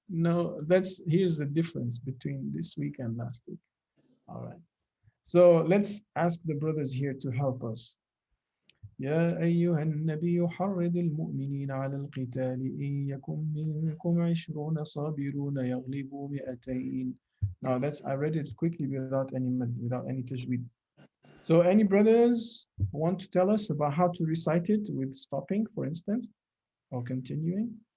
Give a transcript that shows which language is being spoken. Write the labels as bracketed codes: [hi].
[en] No, here's the difference between this week and last week. All right. So let's ask the brothers here to help us. [ar] يا أيها النبي حرض المؤمنين على القتال إن يكن منكم 20 صابرون يغلبوا 200. [en] Now I read it quickly without any tajweed. So any brothers want to tell us about how to recite it with stopping, for instance, or continuing?